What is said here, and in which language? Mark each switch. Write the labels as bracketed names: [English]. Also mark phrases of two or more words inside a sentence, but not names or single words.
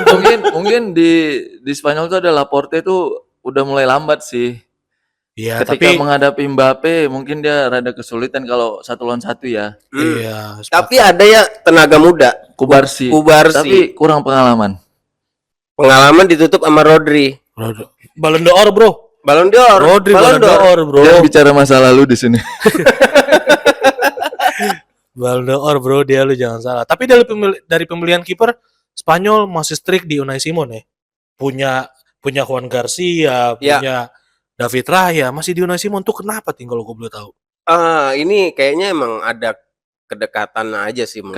[Indonesian] mungkin di Spanyol tuh ada Laporte tuh udah mulai lambat sih. Iya, Ketika tapi menghadapi Mbappe mungkin dia rada kesulitan kalau 1-1 ya. iya. Tapi ada ya tenaga muda. Kubarsi. Kubarsi. Tapi kurang pengalaman. Pengalaman ditutup sama Rodri. Ballon d'Or, Bro. Ballon d'Or. Rodri Ballon d'Or, Bro. Jangan bicara masa lalu di sini. Ballon d'Or, Bro, dia lu jangan salah. Tapi dari pemilihan kiper Spanyol masih strict di Unai Simon ya. Punya Juan Garcia, Ya. David Raya, masih di Unai Simon tuh kenapa ting kalau gue boleh tahu? Ini kayaknya emang ada kedekatan aja sih menurut